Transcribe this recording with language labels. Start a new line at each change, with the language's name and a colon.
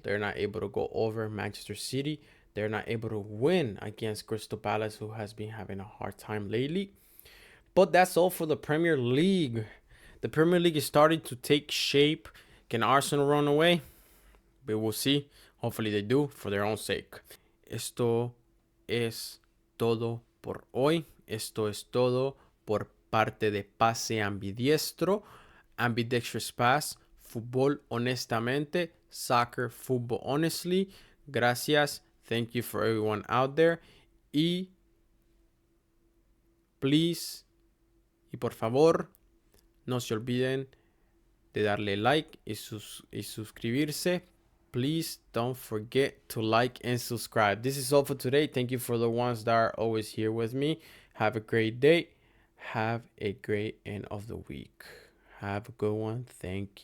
English: They're not able to go over Manchester City. They're not able to win against Crystal Palace, who has been having a hard time lately. But that's all for the Premier League. The Premier League is starting to take shape. Can Arsenal run away? We will see. Hopefully they do, for their own sake.
Spanish: Esto es todo por hoy. Esto es todo por parte de Pase Ambidiestro. Ambidextrous Pass. Fútbol honestamente.
English: Soccer, football honestly.
Spanish: Gracias.
English: Thank you for everyone out there.
Spanish: Y please, y por favor, no se olviden de darle like y suscribirse.
English: Please don't forget to like and subscribe. This is all for today. Thank you for the ones that are always here with me. Have a great day. Have a great end of the week. Have a good one. Thank you.